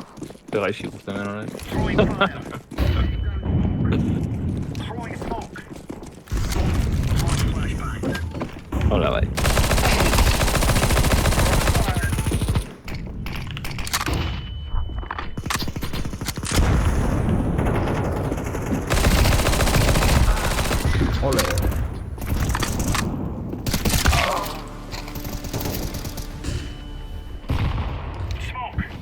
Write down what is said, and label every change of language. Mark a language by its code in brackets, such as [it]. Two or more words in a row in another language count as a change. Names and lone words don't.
[eu] Pega isi ikusten den honek. [en] Throwing fire. Throwing smoke. Throwing flashbang. [eu] Hola, bai. Ole. [en] Smoke.